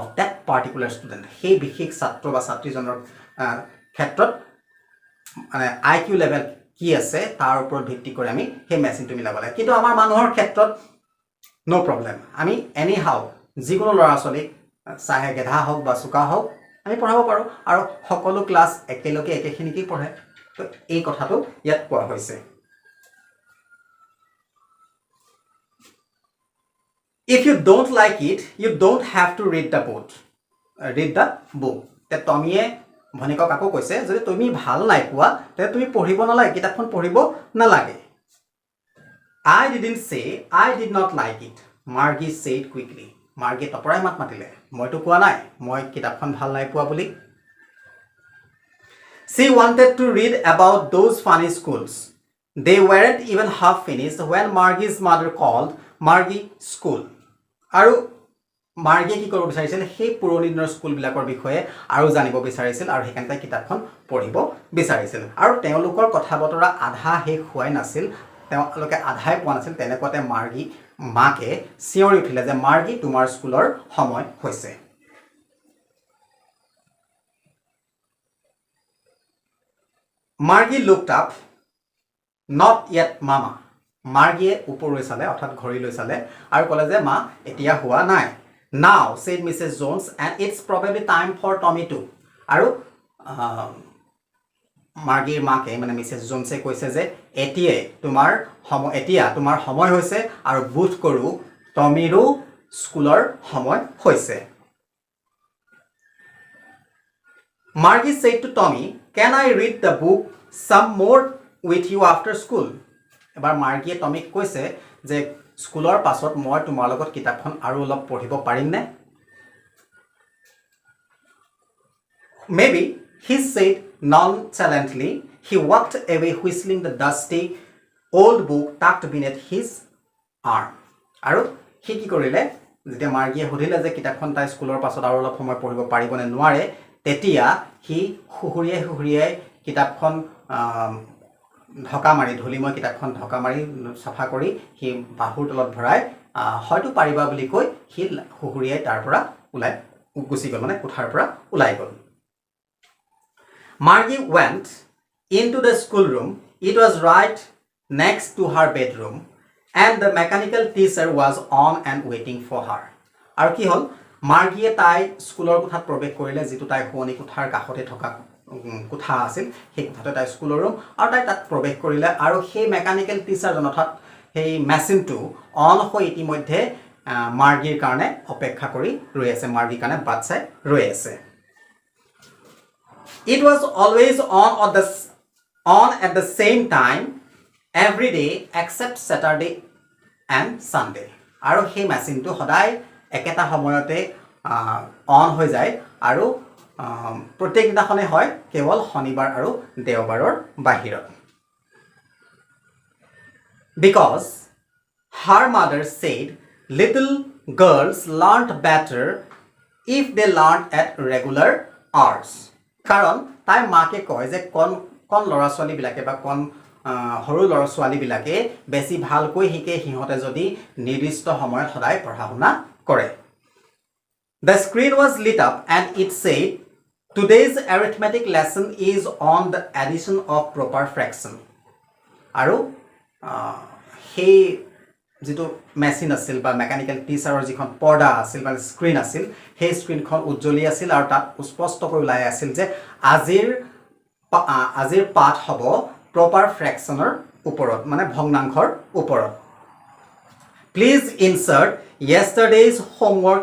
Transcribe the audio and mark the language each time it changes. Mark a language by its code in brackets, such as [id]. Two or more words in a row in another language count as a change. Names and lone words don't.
[en] that particular student [as] সেই বিশেষ ছাত্ৰ বা ছাত্ৰীজনৰ ক্ষেত্ৰত মানে [en] IQ level [as] কি আছে তাৰ ওপৰত ভিত্তি কৰি আমি সেই মেচিনটো মিলাব লাগে কিন্তু আমাৰ মানুহৰ ক্ষেত্ৰত [en] no problem [as] আমি [en] any how [as] যিকোনো ল'ৰা-ছোৱালীক চাহে গেধা হওক বা চুকা হওক আমি পঢ়াব পাৰোঁ আৰু সকলো ক্লাছ একেলগে একেখিনিকেই পঢ়ে তো এই কথাটো ইয়াত কোৱা হৈছে [en] If you don't like it, you don't have to read the book. [as] তে টমিয়ে ভনিকক আকৌ কৈছে যদি তুমি ভাল নাই পোৱা তে তুমি পঢ়িব নালাগে কিতাপখন পঢ়িব নালাগে [en] I didn't say I did not like it. Margie said quickly. [as] Margie তপৰাই মাত মাতিলে মইতো কোৱা নাই মই কিতাপখন ভাল নাই পোৱা বুলি [en] She wanted to read about those funny schools. They weren't even half finished when Margie's mother called Margie school. [as] আৰু মাৰ্গীয়ে কি কৰিব বিচাৰিছিল সেই পুৰণি দিনৰ স্কুলবিলাকৰ বিষয়ে আৰু জানিব বিচাৰিছিল আৰু সেইকাৰণে তাই কিতাপখন পঢ়িব বিচাৰিছিল আৰু তেওঁলোকৰ কথা বতৰা আধা শেষ হোৱাই নাছিল তেওঁলোকে আধাই পোৱা নাছিল তেনেকুৱাতে মাৰ্গী মাকে চিঞৰি উঠিলে যে মাৰ্গী তোমাৰ স্কুলৰ সময় হৈছে মাৰ্গী [en] looked up not yet mama [as] মাৰ্গীয়ে ওপৰলৈ চালে অৰ্থাৎ ঘড়ীলৈ চালে আৰু ক'লে যে মা এতিয়া হোৱা নাই [en] now said Mrs. Jones and it's probably time for Tommy too [as] আৰু মাৰ্গীৰ মাকে মানে মিছেছ জোনছে কৈছে যে এতিয়া তোমাৰ সময় হৈছে আৰু বোধ কৰো টমিৰো স্কুলৰ সময় হৈছে [en] Margie said to Tommy, can I read the book some more with you after school? [as] এবাৰ মাৰ্গীয়ে টমিক কৈছে যে স্কুলৰ পাছত মই তোমাৰ লগত কিতাপখন আৰু অলপ পঢ়িব পাৰিম নে [en] Maybe he said nonchalantly. He walked away whistling the dusty old book tucked beneath his arm. [as] আৰু he কি কৰিলে যেতিয়া মাৰ্গীয়ে সুধিলে যে কিতাপখন তাই স্কুলৰ পাছত আৰু অলপ সময় পঢ়িব পাৰিব নে নোৱাৰে তেতিয়া হি হুহুৰিয়াই কিতাপখন ঢকা মাৰি ধলিময় কিতাপখন ঢকা মাৰি সাফা কৰি হি বাহুৰ তলত ভৰাই হয়তো পাৰিবা বুলি কৈ হি হুহুৰিয়াই তাৰ পৰা ওলাই গুচি গ'ল মানে কোঠাৰ পৰা ওলাই গ'ল [en] Margie went into the schoolroom. It was right next to her bedroom and the mechanical teacher was on and waiting for her. [as] আৰু কি হল মাৰ্গীয়ে তাই স্কুলৰ কোঠাত প্ৰৱেশ কৰিলে যেটো তাই হোৱনি কোঠাৰ কাষতে থকা কোঠা আছিল সেই কোঠাটো তাই [en] school room [as] আৰু তাই তাত প্ৰৱেশ কৰিলে আৰু সেই [en] mechanical teacher [as] অৰ্থাৎ সেই মেচিনটো অন হৈ ইতিমধ্যে মাৰ্গীৰ কাৰণে অপেক্ষা কৰি ৰৈ আছে মাৰ্গীৰ কাৰণে বাট চাই ৰৈ আছে [en] It was always on at the same time every day except Saturday and Sunday [as] আৰু সেই মেচিনটো সদায় একেটা সময়তে অন হৈ যায় আৰু প্ৰত্যেক দিনাখনে হয় কেৱল শনিবাৰ আৰু দেওবাৰৰ বাহিৰত [en] Because her mother said little girls learned better if they learned at regular hours [as] কাৰণ তাই মাকে কয় যে কোন ল'ৰা ছোৱালী বিলাকে বা কোন সৰু ল'ৰা ছোৱালী বিলাকে বেছি ভালকৈ শিকে হিহঁতে যদি নিৰ্দিষ্ট সময়ত সদায় পঢ়া শুনা কৰে [en] The screen was lit up and it said Today's arithmetic lesson is on the addition of proper fraction [as] আৰু সেই যেটো মেচিন আছিল বা [en] mechanical teacher [as] যিখন পৰ্দা আছিল বা স্ক্ৰিন আছিল সেই স্ক্ৰিনখন উজ্জ্বলি আছিল আৰু তাত স্পষ্টকৈ ওলাই আছিল যে আজিৰ পাঠ হ'ব [en] proper fraction [as] ওপৰত মানে ভগ্নাংশৰ ওপৰত [en] Please insert yesterday's homework